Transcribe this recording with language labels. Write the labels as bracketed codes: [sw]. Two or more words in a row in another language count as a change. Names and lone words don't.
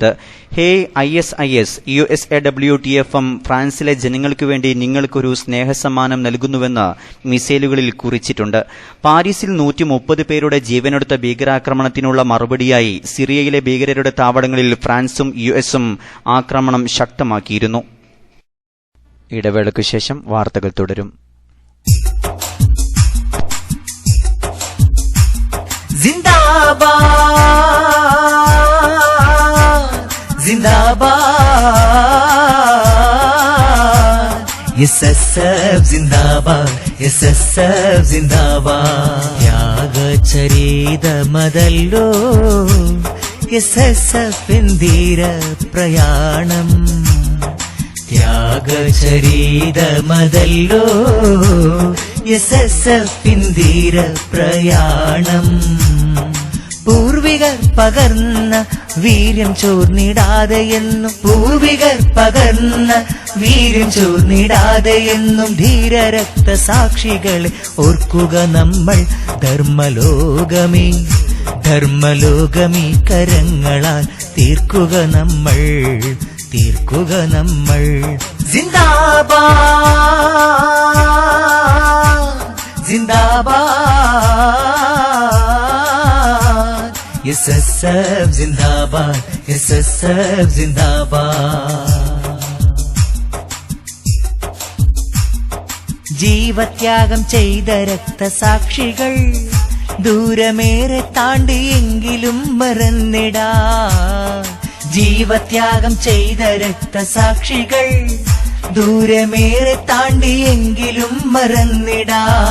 [ml] ഹേ ISIS, USAWTFM ഫ്രാൻസിലെ ജനങ്ങൾക്കു വേണ്ടി നിങ്ങൾക്കൊരു സ്നേഹസമ്മാനം നൽകുന്നുവെന്ന് മിസൈലുകളിൽ കുറിച്ചിട്ടുണ്ട്. പാരീസിൽ 130 പേരുടെ ജീവനെടുത്ത ഭീകരാക്രമണത്തിനുള്ള മറുപടിയായി സിറിയയിലെ ഭീകരരുടെ താവളങ്ങളിൽ ഫ്രാൻസും USഉം ആക്രമണം ശക്തമാക്കിയിരുന്നു. ഇടവേളയ്ക്കു ശേഷം വാർത്തകൾ തുടരും. [hi] जिंदाबाद जिंदाबाद SSF जिंदाबाद SSF जिंदाबाद ത്യാഗചരിതമതല്ലോ [ml] SSF ധീര പ്രയാണം ത്യാഗചരിതമതല്ലോ SSF ധീര പ്രയാണം പൂർവികർ പകർന്ന വീര്യം ചോർന്നിടാതെയെന്നും ധീരരക്തസാക്ഷികളെ ഓർക്കുക നമ്മൾ. ധർമ്മലോകമീ കരങ്ങളാൽ തീർക്കുക നമ്മൾ जिंदाबाद [hi] जिंदाबाद SSF जिंदाबाद SSF जिंदाबाद [ml] ജീവത്യാഗം ചെയ്ത രക്തസാക്ഷികൾ ദൂരമേറെ താണ്ടിയെങ്കിലും മറന്നിടാ. ജീവത്യാഗം ചെയ്ത രക്തസാക്ഷികൾ ദൂരമേറെ താണ്ടിയെങ്കിലും മറന്നിടാ.